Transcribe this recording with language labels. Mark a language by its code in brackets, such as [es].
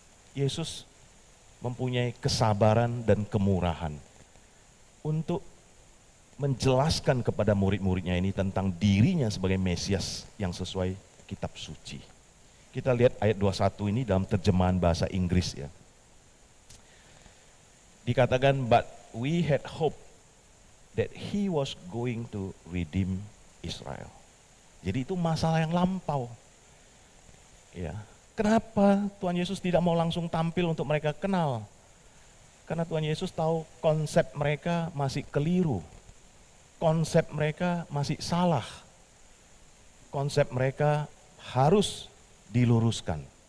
[id] Yesus mempunyai kesabaran dan kemurahan untuk menjelaskan kepada murid-muridnya ini tentang dirinya sebagai Mesias yang sesuai kitab suci. Kita lihat ayat 21 ini dalam terjemahan bahasa Inggris ya. Dikatakan, [en] but we had hope that he was going to redeem Israel. [id] Jadi itu masalah yang lampau. Ya. Kenapa Tuhan Yesus tidak mau langsung tampil untuk mereka kenal? Karena Tuhan Yesus tahu konsep mereka masih keliru. Konsep mereka masih salah. Konsep mereka harus diluruskan.